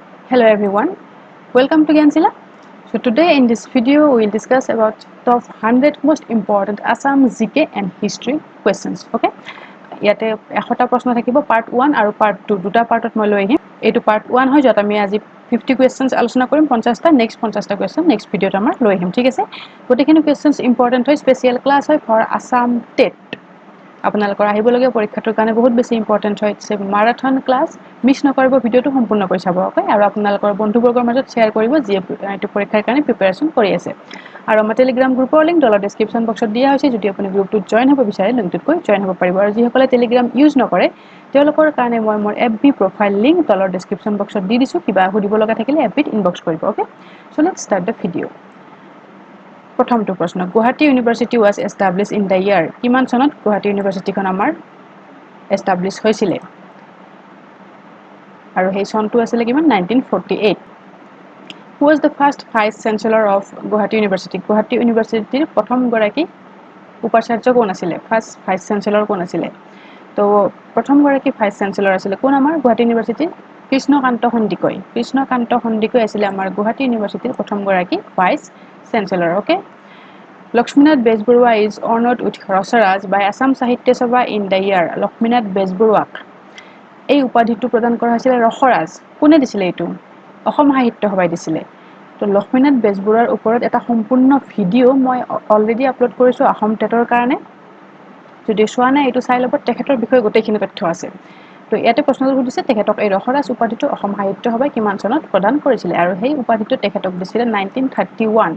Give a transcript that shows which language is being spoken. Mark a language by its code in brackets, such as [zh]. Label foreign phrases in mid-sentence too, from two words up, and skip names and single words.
[en] Hello everyone, welcome to Gyansila. So today in this video we will discuss about top 100 most important Assam GK and history questions. [as] Okay, ইয়াতে 100টা প্ৰশ্ন থাকিব part 1 আৰু part 2 দুটা পাৰ্টত মই লৈ আহিম এইটো part 1 হয় যত আমি আজি 50 questions আলোচনা কৰিম 50টা next 50টা question next ভিডিওত আমাৰ লৈ আহিম ঠিক আছে গটিখিনি questions important হয় [en] special class [as] হয় [en] for Assam TET [as] আপোনালোকৰ আহিবলগীয়া পৰীক্ষাটোৰ কাৰণে বহুত বেছি ইম্পৰ্টেন্ট হয় [en] it's a marathon class [as] মিছ নকৰিব ভিডিওটো সম্পূৰ্ণ কৰি চাব ওকে আৰু আপোনালোকৰ বন্ধুবৰ্গৰ মাজত শেয়াৰ কৰিব যি এইটো পৰীক্ষাৰ কাৰণে প্ৰিপাৰেচন কৰি আছে আৰু আমাৰ টেলিগ্ৰাম গ্ৰুপৰ লিংক তলৰ [en] description boxত [as] দিয়া হৈছে যদি আপুনি গ্ৰুপটোত জয়েন হ'ব বিচাৰে লিংকটোত গৈ জয়েন হ'ব পাৰিব আৰু যিসকলে টেলিগ্ৰাম ইউজ নকৰে তেওঁলোকৰ কাৰণে মই মোৰ FB প্ৰফাইল লিংক তলৰ [en] description boxত [as] দি দিছো কিবা সুধিব লগা থাকিলে FBত ইনবক্স কৰিব ওকে [en] so let's start the video [as] প্ৰথমটো প্ৰশ্ন গুৱাহাটী ইউনিভাৰ্সিটি [en] was established in the year [as] কিমান চনত গুৱাহাটী ইউনিভাৰ্সিটিখন আমাৰ এস্টাবলিশ হৈছিল আৰু সেই চনটো আছিল কিমান 1948 [en] Who was the first vice chancellor of Guwahati University [as] Guwahati University প্ৰথম গৰাকী উপাচাৰ্য কোন আছিল [en] first vice chancellor [as] কোন আছিল তো প্ৰথম গৰাকী [en] vice chancellor [as] আছিল কোন আমাৰ গুৱাহাটী ইউনিভাৰ্সিটি কৃষ্ণকান্ত সন্দিকৈ আছিল আমাৰ গুৱাহাটী ইউনিভাৰ্সিটিৰ প্ৰথম গৰাকী [en] vice chancellor [as] ওকে [en] Lakshminath Bezburua is honored with [as] Rosaraj [en] by Assam Sahitya Sabha in the year [as] Lakshminath Bezburuak এই উপাধিটো প্ৰদান কৰা হৈছিল ৰসৰাজ কোনে দিছিল এইটো অসম সাহিত্য সভাই দিছিল তো লক্ষ্মীনাথ বেজবৰুৱাৰ ওপৰত এটা সম্পূৰ্ণ ভিডিও মই অলৰেডি আপলোড কৰিছো অসম টেটৰ কাৰণে যদি চোৱা নাই এটো চাই ল'ব তেখেতৰ বিষয়ে গোটেইখিনি তথ্য আছে তো ইয়াতে প্ৰশ্নটো সুধিছে তেখেতক এই ৰসৰাজ উপাধিটো অসম সাহিত্য সভাই কিমান চনত প্ৰদান কৰিছিল আৰু সেই উপাধিটো তেখেতক দিছিল 1931